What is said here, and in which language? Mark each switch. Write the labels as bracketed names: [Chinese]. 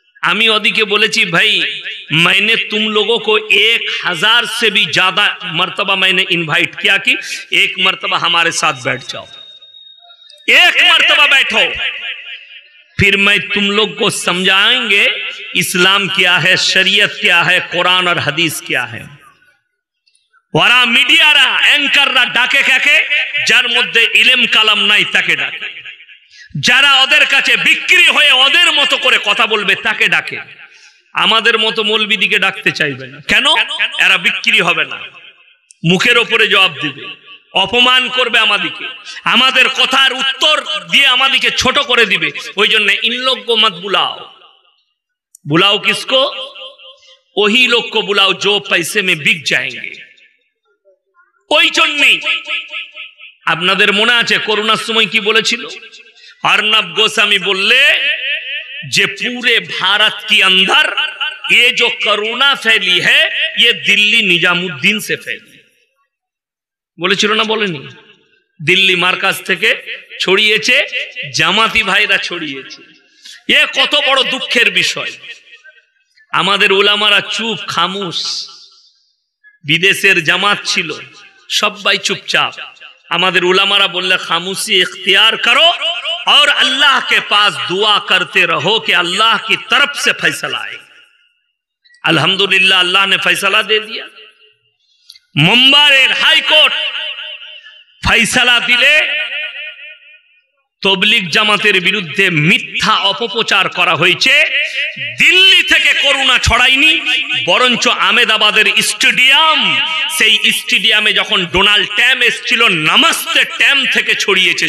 [Bangla] आमी ओदिके बोलेची भाई [Hindi] मैंने तुम लोगों को 1000 से भी ज्यादा मर्तबा मैंने इनवाइट किया कि एक मर्तबा हमारे साथ बैठ जाओ, एक मर्तबा बैठो, फिर मैं तुम लोग को समझाएंगे इस्लाम क्या है, शरीयत क्या है, कुरान और हदीस क्या है। [Bangla] ওরা মিডিয়ারা অ্যাঙ্কাররা ডাকে কাকে? যার মধ্যে ইলম কালাম নাই তাকে ডাকে, যারা ওদের কাছে বিক্রি হয়ে ওদের মতো করে কথা বলবে তাকে ডাকে। আমাদের মতো মৌলবিদিকে ডাকতে চাইবে না। কেন? এরা বিক্রি হবে না, মুখের উপরে জবাব দিবে, অপমান করবে আমাদেরকে, আমাদের কথার উত্তর দিয়ে আমাদেরকে ছোট করে দিবে। ওই জন্য [Hindi] ইন লোগ কো মত বুলাও। बुलाओ किसको? वही लोग को बुलाओ जो पैसे में बिक जाएंगे। [Bangla] ওই জন্যই আপনাদের মনে আছে করোনার সময় কি বলেছিল अर्नब गोस्वामी? [Hindi] बोले जे पूरे भारत के अंदर ये जो कोरोना फैली है ये दिल्ली निजामुद्दीन से फैली। [Bangla] বলেছিল না বলেনি? দিল্লি মার্কাজ থেকে ছড়িয়েছে, জামাতি ভাইরা ছড়িয়েছে। এ কত বড় দুঃখের বিষয়। আমাদের উলামারা চুপ খামুশ, বিদেশের জামাত ছিল সবাই চুপচাপ। আমাদের উলামারা বললে খামুশি [Hindi] इख्तियार करो और अल्लाह के पास दुआ करते रहो कि अल्लाह की तरफ से फैसला आए। अल्हम्दुलिल्लाह अल्लाह ने फैसला दे दिया। मुंबई हाई कोर्ट फैसला दिले तबलीग [Bangla] জামাতের বিরুদ্ধে মিথ্যা অপপ্রচার করা হয়েছে। দিল্লি থেকে করোনা ছড়ায়নি, বরঞ্চ আহমেদাবাদের স্টেডিয়াম, সেই স্টেডিয়ামে যখন ডোনাল্ড ট্রাম্প এসেছিল নমস্তে ট্রাম্প থেকে ছড়িয়েছে।